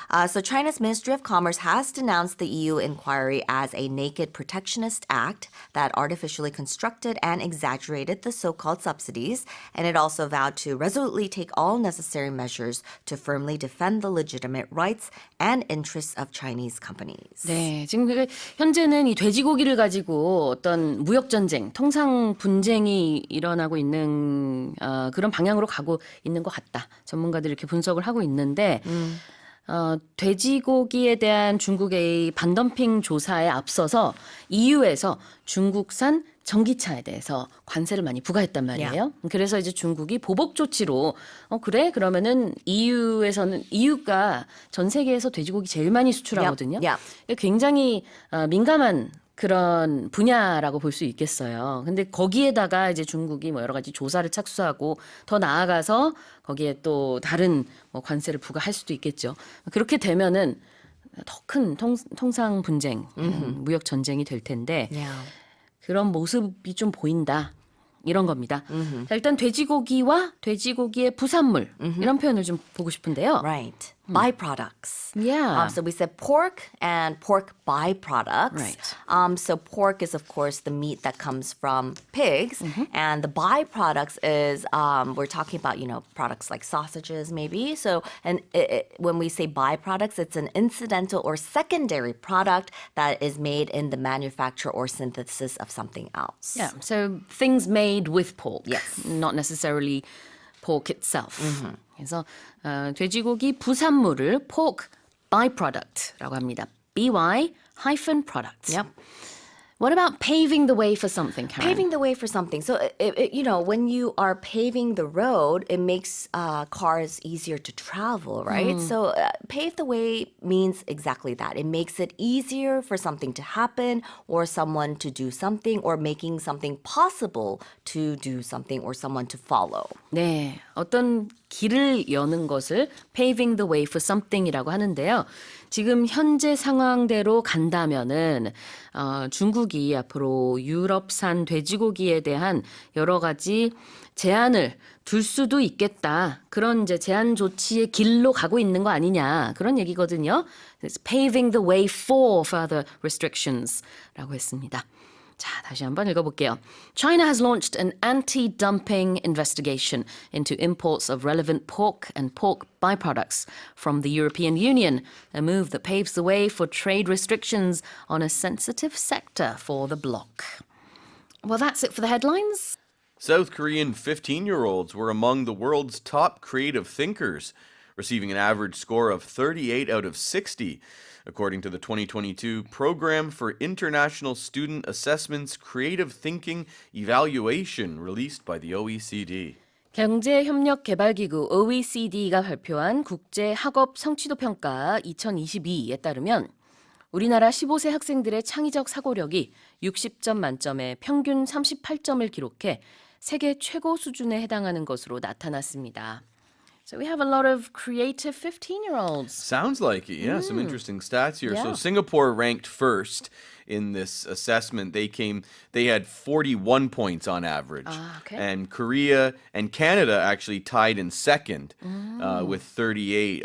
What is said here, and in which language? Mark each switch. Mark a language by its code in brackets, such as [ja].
[en] So China's Ministry of Commerce has denounced the EU inquiry as a naked protectionist act that artificially constructed and exaggerated the so-called subsidies, and it also vowed to resolutely take all necessary measures to firmly defend the legitimate rights and interests of Chinese companies. [ko] 네, 지금 현재는 이 돼지고기를 가지고 어떤 무역 전쟁, 통상 분쟁이 일어나고 있는 그런 방향으로 가고 있는 것 같다. 전문가들이 이렇게 분석을 하고 있는데 돼지고기에 대한 중국의 반덤핑 조사에 앞서서 EU에서 중국산 전기차에 대해서 관세를 많이 부과했단 말이에요. 그래서 이제 중국이 보복 조치로 그래? 그러면은 EU가 전 세계에서 돼지고기 제일 많이 수출하거든요. 굉장히 민감한 그런 분야라고 볼 수 있겠어요. 근데 거기에다가 이제 중국이 뭐 여러 가지 조사를 착수하고 더 나아가서 거기에 또 다른 뭐 관세를 부과할 수도 있겠죠. 그렇게 되면은 더 큰 통상 분쟁, 무역 전쟁이 될 텐데 그런 모습이 좀 보인다. 이런 겁니다. 자, 일단 돼지고기와 돼지고기의 부산물 이런 표현을 좀 보고 싶은데요. [en] Right. Byproducts. Yeah. So we said pork and pork byproducts. Right. So pork is, of course, the meat that comes from pigs. And the byproducts is, we're talking about, products like sausages, maybe. So and when we say byproducts, it's an incidental or secondary product that is made in the manufacture or synthesis of something else. Yeah, so things made with pork. Yes. Not necessarily pork itself. [ko] 그래서 돼지고기 부산물을 pork byproduct라고 합니다. [en] by-products. Yep. What about paving the way for something, Karen? Paving the way for something. So, when you are paving the road, it makes cars easier to travel, right? So, pave the way means exactly that. It makes it easier for something to happen or someone to do something or making something possible to do something or someone to follow. [ko] 네, 어떤 길을 여는 것을 [en] paving the way for something [ko] 이라고 하는데요. 지금 현재 상황대로 간다면은 중국이 앞으로 유럽산 돼지고기에 대한 여러 가지 제한을 둘 수도 있겠다. 그런 이제 제한 조치의 길로 가고 있는 거 아니냐. 그런 얘기거든요. [en] It's paving the way for further restrictions [ko] 라고 했습니다. 자, 다시 한번 읽어볼게요. [en] China has launched an anti-dumping investigation into imports of relevant pork and pork byproducts from the European Union, a move that paves the way for trade restrictions on a sensitive sector for the bloc. Well, that's it for the headlines. South Korean 15-year-olds were among the world's top creative thinkers, receiving an average score of 38 out of 60. According to the 2022 Program for International Student Assessment's Creative Thinking Evaluation released by the OECD. [ko] 경제협력개발기구 OECD가 발표한 국제학업 성취도 평가 2022에 따르면 우리나라 15세 학생들의 창의적 사고력이 60점 만점에 평균 38점을 기록해 세계 최고 수준에 해당하는 것으로 나타났습니다. [en] So we have a lot of creative 15-year-olds. Sounds like it, yeah. Some interesting stats here. Yeah. So Singapore ranked first in this assessment. They had 41 points on average. Okay. And Korea and Canada actually tied in second with 38.